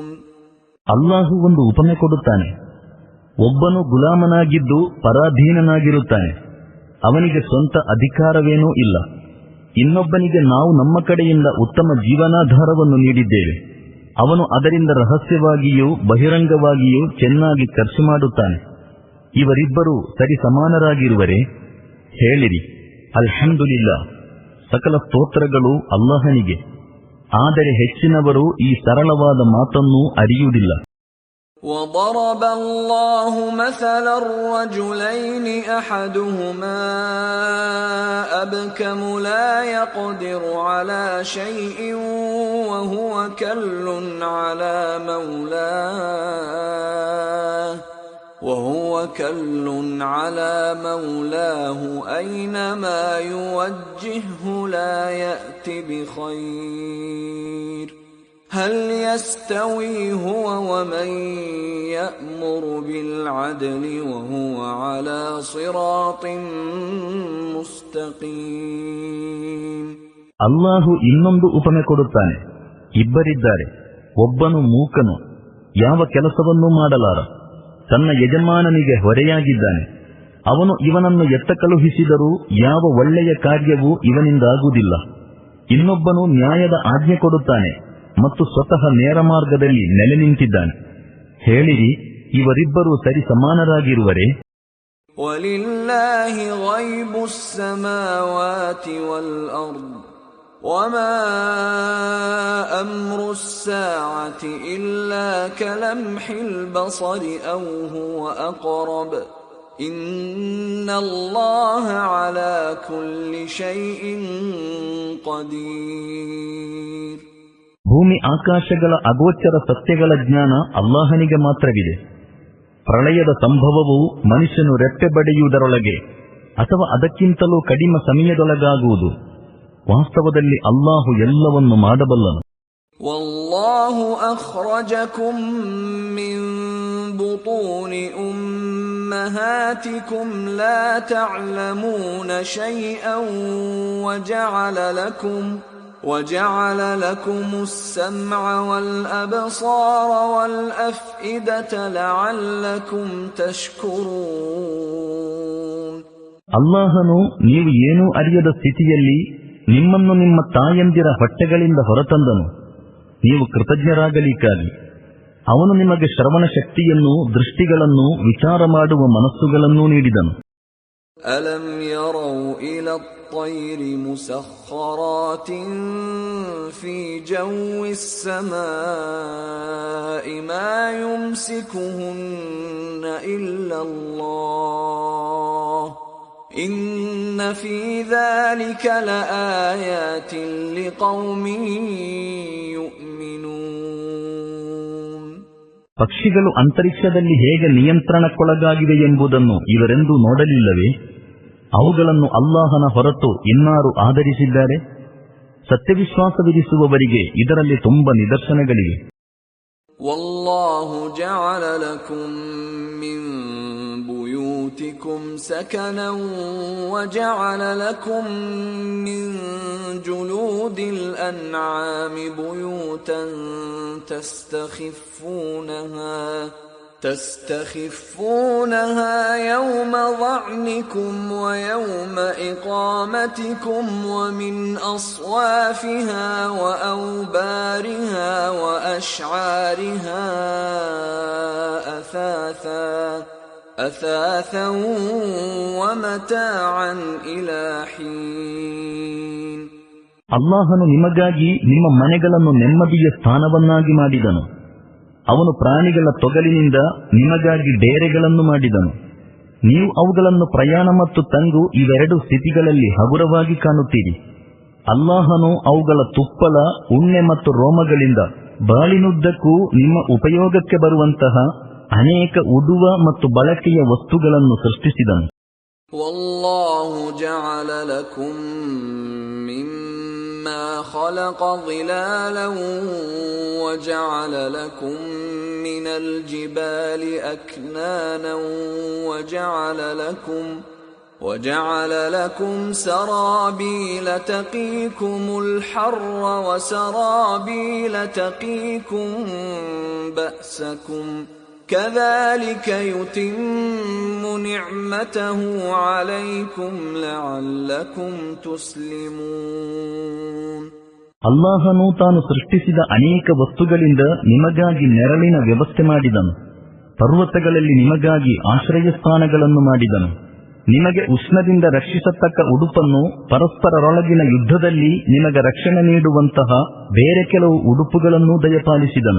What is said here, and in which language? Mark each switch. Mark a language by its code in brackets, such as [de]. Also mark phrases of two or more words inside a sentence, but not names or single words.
[kn] ಅಲ್ಲಾಹು ಒಂದು ಉಪಮೆ ಕೊಡುತ್ತಾನೆ. ಒಬ್ಬನು ಗುಲಾಮನಾಗಿದ್ದು ಪರಾಧೀನನಾಗಿರುತ್ತಾನೆ. ಅವನಿಗೆ ಸ್ವಂತ ಅಧಿಕಾರವೇನೂ ಇಲ್ಲ. ಇನ್ನೊಬ್ಬನಿಗೆ ನಾವು ನಮ್ಮ ಕಡೆಯಿಂದ ಉತ್ತಮ ಜೀವನಾಧಾರವನ್ನು ನೀಡಿದ್ದೇವೆ. ಅವನು ಅದರಿಂದ ರಹಸ್ಯವಾಗಿಯೂ ಬಹಿರಂಗವಾಗಿಯೂ ಚೆನ್ನಾಗಿ ಖರ್ಚು ಮಾಡುತ್ತಾನೆ. ಇವರಿಬ್ಬರೂ ಸರಿ ಸಮಾನರಾಗಿರುವರೆ? ಹೇಳಿರಿ, ಅಲ್ಹಮ್ದುಲಿಲ್ಲಾ, ಸಕಲ ಸ್ತೋತ್ರಗಳು ಅಲ್ಲಾಹನಿಗೆ. ಆದರೆ ಹೆಚ್ಚಿನವರು ಈ ಸರಳವಾದ ಮಾತನ್ನು ಅರಿಯುವುದಿಲ್ಲ. [ar] وضرب الله مثلا الرجلين أحدهما أبكم لا يقدر على شيء وهو كل على مولاه أينما يوجهه لا يأت بخير هل يستوي هو ومن يأمر بالعدل وهو على صراط مستقيم. [kn] ಅಲ್ಲಾಹು ಇನ್ನೊಂದು ಉಪಮೆ ಕೊಡುತ್ತಾನೆ. ಇಬ್ಬರಿದ್ದಾರೆ. ಒಬ್ಬನು ಮೂಕನು, ಯಾವ ಕೆಲಸವನ್ನೂ ಮಾಡಲಾರ, ತನ್ನ ಯಜಮಾನನಿಗೆ ಹೊರೆಯಾಗಿದ್ದಾನೆ. ಅವನು ಇವನನ್ನು ಎತ್ತ ಕಳುಹಿಸಿದರೂ ಯಾವ ಒಳ್ಳೆಯ ಕಾರ್ಯವೂ ಇವನಿಂದಾಗುವುದಿಲ್ಲ. ಇನ್ನೊಬ್ಬನು ನ್ಯಾಯದ ಆಜ್ಞೆ ಕೊಡುತ್ತಾನೆ ಮತ್ತು ಸ್ವತಃ ನೇರ ಮಾರ್ಗದಲ್ಲಿ ನೆಲೆ ನಿಂತಿದ್ದಾನೆ. ಹೇಳಿರಿ, ಇವರಿಬ್ಬರೂ ಸರಿ ಸಮಾನರಾಗಿರುವರೆ? [ar] وَلِلَّهِ غَيْبُ السَّمَاوَاتِ وَالْأَرْضِ وَمَا أَمْرُ السَّاعَةِ إِلَّا كَلَمْحِ الْبَصَرِ أَوْ هُوَ أَقْرَبُ إِنَّ اللَّهَ عَلَى كُلِّ شَيْءٍ قَدِيرٌ. [kn] ಭೂಮಿ ಆಕಾಶಗಳ ಅಗೋಚರ ಸತ್ಯಗಳ ಜ್ಞಾನ ಅಲ್ಲಾಹನಿಗೆ ಮಾತ್ರವಿದೆ. ಪ್ರಳಯದ ಸಂಭವವು ಮನುಷ್ಯನು ರೆಪ್ಪೆ ಬಡಿಯುವುದರೊಳಗೆ ಅಥವಾ ಅದಕ್ಕಿಂತಲೂ ಕಡಿಮೆ ಸಮಯದೊಳಗಾಗುವುದು. ವಾಸ್ತವದಲ್ಲಿ ಅಲ್ಲಾಹು ಎಲ್ಲವನ್ನು ಮಾಡಬಲ್ಲನು. [ar] والله أخرجكم من بطون أمهاتكم لا تعلمون شيئا وجعل لكم السمع والأبصار والأفئدة لعلكم تشكرون. [kn] ಅಲ್ಲಾಹನು ನೀವು ಏನೂ ಅರಿಯದ ಸ್ಥಿತಿಯಲ್ಲಿ ನಿಮ್ಮನ್ನು ನಿಮ್ಮ ತಾಯಂದಿರ ಹೊಟ್ಟೆಗಳಿಂದ ಹೊರತಂದನು, ನೀವು ಕೃತಜ್ಞರಾಗಲಿಕ್ಕಾಗಿ. ಅವನು ನಿಮಗೆ ಶ್ರವಣ ಶಕ್ತಿಯನ್ನೂ ದೃಷ್ಟಿಗಳನ್ನೂ ವಿಚಾರ ಮಾಡುವ ಮನಸ್ಸುಗಳನ್ನೂ ನೀಡಿದನು. [ar] ألم يروا إلى الطير مسخرات في جو السماء ما يمسكهن إلا الله إن في ذلك لآيات لقوم يؤمنون. [kn] ಪಕ್ಷಿಗಳು ಅಂತರಿಕ್ಷದಲ್ಲಿ ಹೇಗೆ ನಿಯಂತ್ರಣಕ್ಕೊಳಗಾಗಿವೆ ಎಂಬುದನ್ನು ಇವರೆಂದೂ ನೋಡಲಿಲ್ಲವೇ? ಅವುಗಳನ್ನು ಅಲ್ಲಾಹನ ಹೊರತು ಇನ್ನಾರು ಆಧರಿಸಿದ್ದಾರೆ? ಸತ್ಯವಿಶ್ವಾಸವಿರಿಸುವವರಿಗೆ ಇದರಲ್ಲಿ ತುಂಬ ನಿದರ್ಶನಗಳಿವೆ. [ar] والله جعل لكم من بيوتكم سكنا وجعل لكم من جلود الأنعام بيوتا تستخفونها يوم ظعنكم ويوم إقامتكم ومن أصوافها وأوبارها وأشعارها أثاثا ومتاعا إلى حين. [kn] ಅಲ್ಲಾಹನು ನಿಮಗಾಗಿ ನಿಮ್ಮ ಮನೆಗಳನ್ನು ನೆಮ್ಮದಿಯ ಸ್ಥಾನವನ್ನಾಗಿ ಮಾಡಿದನು. ಅವನು ಪ್ರಾಣಿಗಳ ತೊಗಲಿನಿಂದ ನಿಮಗಾಗಿ ಡೇರೆಗಳನ್ನು ಮಾಡಿದನು. ನೀವು ಅವುಗಳನ್ನು ಪ್ರಯಾಣ ಮತ್ತು ತಂಗು ಇವೆರಡು ಸ್ಥಿತಿಗಳಲ್ಲಿ ಹಗುರವಾಗಿ ಕಾಣುತ್ತೀರಿ. ಅಲ್ಲಾಹನು ಅವುಗಳ ತುಪ್ಪಳ, ಉಣ್ಣೆ ಮತ್ತು ರೋಮಗಳಿಂದ ಬಾಳಿನುದ್ದಕ್ಕೂ ನಿಮ್ಮ ಉಪಯೋಗಕ್ಕೆ ಬರುವಂತಹ ಅನೇಕ ಉಡುವ ಮತ್ತು ಬಳಕೆಯ ವಸ್ತುಗಳನ್ನು ಸೃಷ್ಟಿಸಿದನು. [ar] والله جعل لكم مما خلق ظلالا وجعل لكم من الجبال أكنانا وجعل لكم سرابيل تقيكم الحر وسرابيل تقيكم بأسكم كذلك يتم نعمته عليكم لعلكم تسلمون. [kn] ಅಲ್ಲಾಹನು ತಾನು ಸೃಷ್ಟಿಸಿದ ಅನೇಕ ವಸ್ತುಗಳಿಂದ ನಿಮಗಾಗಿ ನೆರಳಿನ ವ್ಯವಸ್ಥೆ ಮಾಡಿದನು. ಪರ್ವತಗಳಲ್ಲಿ ನಿಮಗಾಗಿ ಆಶ್ರಯ ಸ್ಥಾನಗಳನ್ನು ಮಾಡಿದನು. ನಿಮಗೆ ಉಷ್ಣದಿಂದ ರಕ್ಷಿಸತಕ್ಕ ಉಡುಪನ್ನು, ಪರಸ್ಪರರೊಳಗಿನ ಯುದ್ಧದಲ್ಲಿ ನಿಮಗೆ ರಕ್ಷಣೆ ನೀಡುವಂತಹ ಬೇರೆ ಕೆಲವು ಉಡುಪುಗಳನ್ನೂ ದಯಪಾಲಿಸಿದನು.